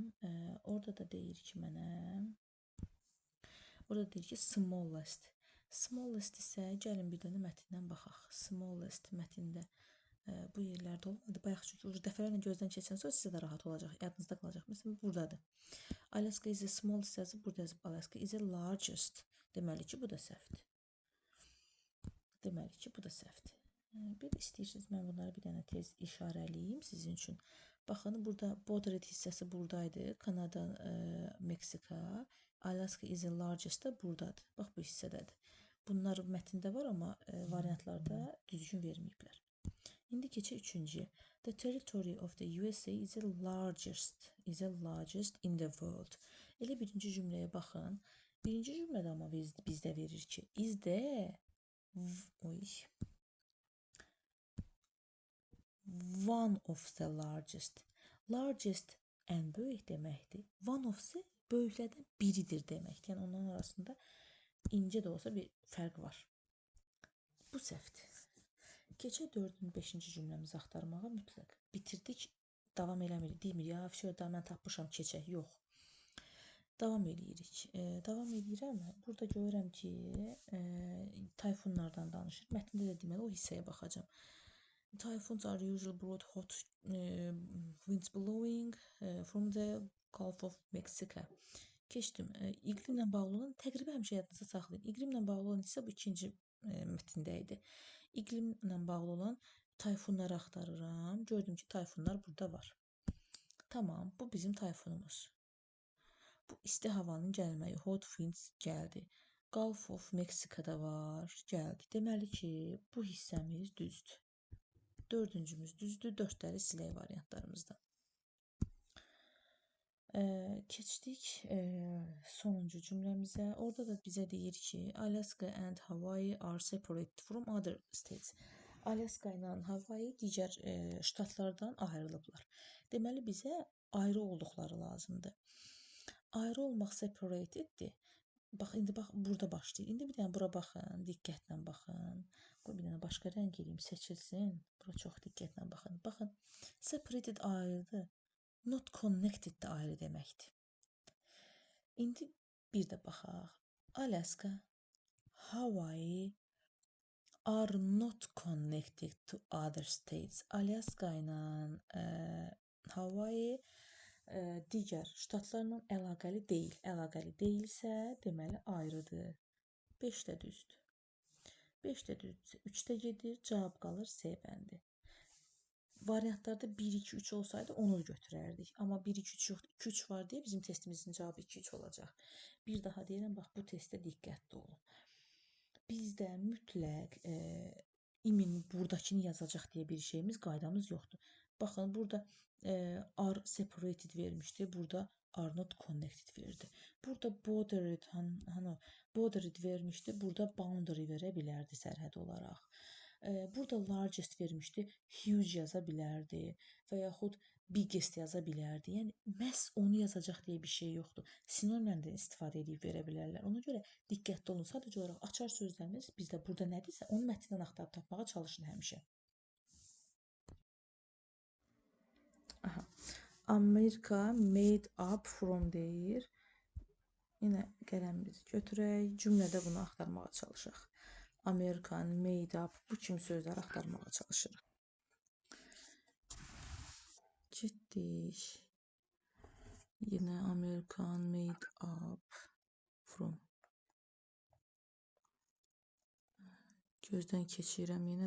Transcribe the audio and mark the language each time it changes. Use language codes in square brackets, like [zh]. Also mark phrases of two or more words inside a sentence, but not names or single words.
[az] Orada da deyir ki, mənə orada deyir ki, smallest. Smallest isə gəlin bir dənə mətndən baxaq. Smallest mətndə bu yerlərdə olmadı. Bayaq çünki dəfələrlə gözdən keçən söz sizə də rahat olacaq, yadınızda qalacaq. Məsələn, buradadır. [en] Alaska is the smallest [az] yazıb, burada yazıb [en] Alaska is the largest. [az] Deməli ki, bu da səhvdir. Deməli ki, bu da səhvdir. Bir istəyirsiniz, mən bunları bir dənə tez işarələyim sizin üçün. Baxın, burada border hissəsi buradaydı. Kanada, Meksika. [en] Alaska is the largest [az] da buradadır. Bax, bu hissədədir. Bunlar mətndə var, amma variantlarda düzgün verməyiblər. İndi keçək üçüncüyə. [en] The territory of the USA is the largest in the world. [az] Elə birinci cümləyə baxın. Birinci cümlədə amma bizdə verir ki, [en] is the one of the largest. [az] Largest ən böyük deməkdir. [en] One of the [az] böyüklərdən biridir deməkdir. Yəni onların arasında incə də olsa bir fərq var. Bu səhvdir. Keçək 4-cü, 5-ci cümləmizi axtarmağa mütləq. Bitirdik, davam eləmirik. Demir, ya, da mən tapmışam, keçək. Yox. Davam eləyirik. Davam eləyirəm. Burada görürəm ki, tayfunlardan danışır. Mətndə də deməli o hissəyə baxacağam. [en] Typhoons are usually brought hot winds blowing from the Gulf of Mexico. [az] Keçdim. İqlimlə bağlı olan, təqribən həmişə yadınızda saxlayın. İqlimlə bağlı olan isə bu ikinci mətndə idi. İqlimlə bağlı olan tayfunları axtarıram. Gördüm ki, tayfunlar burada var. Tamam, bu bizim tayfunumuz. Bu isti havanın gəlməyi, [en] hot winds gəldi. [az] Gulf of Mexico'da var, gəldi. Deməli ki, bu hissəmiz düzdür. Dördüncümüz düzdür, dördləri silək variantlarımızdan. Keçdik sonuncu cümləmizə. Orada da bizə deyir ki, [en] Alaska and Hawaii are separated from other states. [az] Alaska ilə Hawaii digər ştatlardan ayrılıblar. Deməli, bizə ayrı olduqları lazımdır. Ayrı olmaq separateddir. Bax, indi bax, burada başlayır. İndi bir dənə bura baxın, diqqətlə baxın. Qoy bir dənə başqa rəng eləyim, seçilsin. Bura çox diqqətlə baxın. Baxın, separated ayrıdır. [en] Not connected [az] də ayrı deməkdir. İndi bir də baxaq. [en] Alaska, Hawaii are not connected to other states. [az] Alaska ilə Hawaii digər ştatlarla əlaqəli deyil. Əlaqəli deyilsə, deməli ayrıdır. 5 də düzdür. 5 də düzdür. 3 də gedir, cavab qalır C bəndi. Variantlarda 1, 2, 3 olsaydı onu götürərdik. Amma 1, 2, 3 yoxdur. 2, 3 var deyə bizim testimizin cavabı 2, 3 olacaq. Bir daha deyirəm, bax, bu testdə diqqətli olun. Bizdə mütləq imin buradakini yazacaq deyə bir şeyimiz, qaydamız yoxdur. Baxın, burada [en] are separated [az] vermişdi. Burada [en] are not connected [az] verdi. Burada bordered vermişdi. Burada boundary verə bilərdi sərhəd olaraq. Burada largest vermişdi, huge yaza bilərdi və yaxud biggest yaza bilərdi. Yəni, məhz onu yazacaq deyə bir şey yoxdur. Sinonimlə də istifadə edib verə bilərlər. Ona görə diqqətli olun. Sadəcə olaraq açar sözləriniz bizdə burada nədirsə, onu mətndən axtarıb tapmağa çalışın həmişə. Aha. [en] America made up from deyir. [az] Yenə qələmimizi götürək. Cümlədə bunu axtarmağa çalışaq. [en] American made up, [az] bu kimi sözləri axtarmağa çalışırıq. Getdik. [en] Yenə American made up from. [az] Gözdən keçirəm yenə.